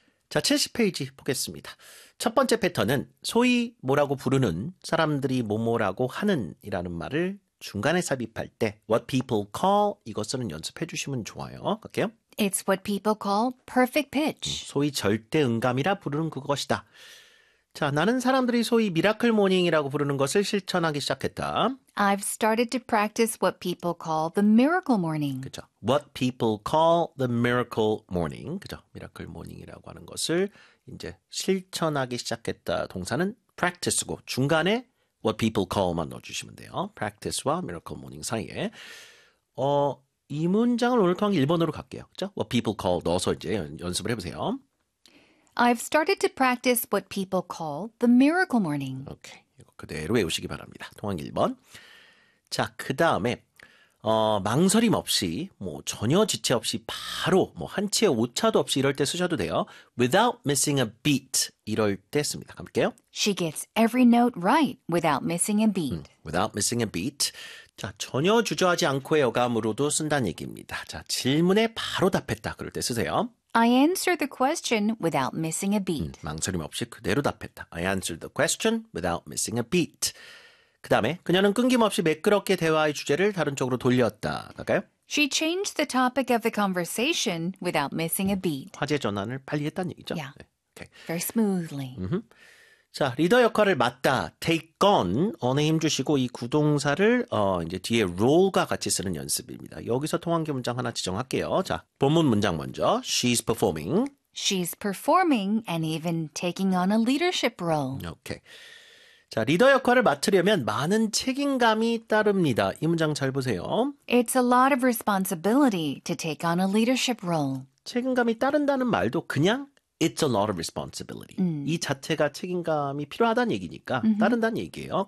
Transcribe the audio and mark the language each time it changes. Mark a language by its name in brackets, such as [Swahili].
[Korean] 자, 70페이지 보겠습니다. 첫 번째 패턴은 소위 뭐라고 부르는 사람들이 뭐뭐라고 하는이라는 말을 중간에 삽입할 때 what people call 이거 쓰는 연습해 주시면 좋아요. 갈게요. [English] It's what people call perfect pitch. [Korean] 소위 절대음감이라 부르는 그것이다. 자, 나는 사람들이 소위 미라클 모닝이라고 부르는 것을 실천하기 시작했다. [English] I've started to practice what people call the miracle morning. [Korean] 그죠? [English] What people call the miracle morning. 그죠? [Korean] 미라클 모닝이라고 하는 것을 이제 실천하기 시작했다. 동사는 practice고 중간에 What people call만 넣어주시면 돼요. Practice와 Miracle Morning 사이에. 이 문장을 오늘 통해 1번으로 갈게요. 그렇죠? [English] What people call [Korean] 넣어서 이제 연습을 해보세요. [English] I've started to practice what people call the miracle morning. [Korean] 오케이. 이거 그대로 외우시기 바랍니다. 통황 1번. 자, 그 다음에 망설임 없이 뭐 전혀 지체 없이 바로 뭐 한치의 오차도 없이 이럴 때 쓰셔도 돼요. [English] Without missing a beat [Korean] 이럴 때 씁니다. 가볼게요. [English] She gets every note right without missing a beat. Without missing a beat. [Korean] 자, 전혀 주저하지 않고의 어감으로도 쓴다는 얘기입니다. 자, 질문에 바로 답했다. 그럴 때 쓰세요. [English] I answer the question without missing a beat. [Korean] 망설임 없이 그대로 답했다. [English] I answered the question without missing a beat. [Korean] 그 다음에 그녀는 끊김없이 매끄럽게 대화의 주제를 다른 쪽으로 돌렸다. 갈까요? [English] She changed the topic of the conversation without missing a beat. [Korean] 화제 전환을 빨리 했다는 얘기죠. [English] Yeah. [Korean] 네. [English] Very smoothly. [Korean] 자, 리더 역할을 맡다. Take on. 언에 힘주시고 이 구동사를 이제 뒤에 role과 같이 쓰는 연습입니다. 여기서 통한 게 문장 하나 지정할게요. 자, 본문 문장 먼저. [English] She's performing. She's performing and even taking on a leadership role. [Korean] 오케이. 자, 리더 역할을 맡으려면 많은 책임감이 따릅니다. 이 문장 잘 보세요. [English] It's a lot of responsibility to take on a leadership role. [Korean] 책임감이 따른다는 말도 그냥 [English] It's a lot of responsibility. [Korean] 이 자체가 책임감이 필요하다는 얘기니까 따른다는 얘기예요.